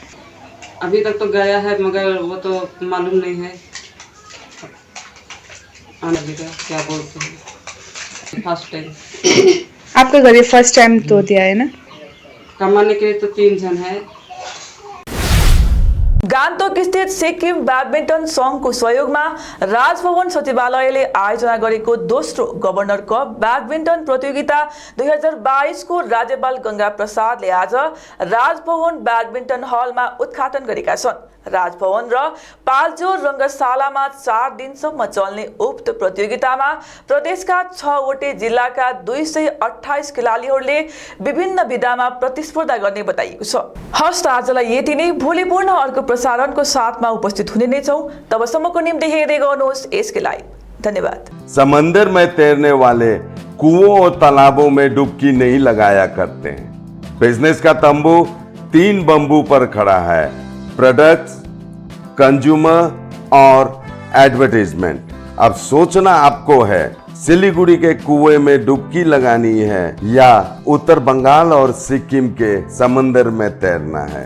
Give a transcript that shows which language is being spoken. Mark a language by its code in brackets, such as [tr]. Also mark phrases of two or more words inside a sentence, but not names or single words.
[hi] अभी तक तो गया है मगर वो तो मालूम नहीं है। आने देगा, क्या बोलते हैं, [en] first time. [hi] आपका घर ये [en] first time [hi] तो दिया है ना? कमाने के लिए तो 3 जन है। [ne] गान्तोक स्थित सिक्किम ब्याडमिन्टन सङ्घको सहयोगमा राजभवन सचिवालयले आयोजना गरेको दोस्रो गभर्नर कप ब्याडमिन्टन प्रतियोगिता 2022 को राज्यपाल गंगा प्रसादले आज राजभवन ब्याडमिन्टन हलमा उद्घाटन गरेका छन्। राजभवन र पाल्जोर रङ्गशालामा 4 दिनसम्म चल्ने उक्त प्रतियोगितामा प्रदेशका 6वटै जिल्लाका 228 खेलाडीहरूले विभिन्न विधामा प्रतिस्पर्धा गर्ने बताइएको छ। हस्त आजलाई यति नै। भोलि पूर्ण अर्को प्रसारणको साथमा उपस्थित हुने नै छौं। तबसम्मको निम्ति हेर्दै गर्नुहोस् यसके लागि धन्यवाद। [hi] समंदर में तैरने वाले कुओं और तालाबों में डुबकी नहीं लगाया करते हैं। बिजनेस का तंबू 3 बंबू पर खड़ा है: प्रोडक्ट्स, कंज्यूमर और एडवर्टाइजमेंट। अब सोचना आपको है, सिलीगुड़ी के कुएं में डुबकी लगानी है या उत्तर बंगाल और सिक्किम के समंदर में तैरना है।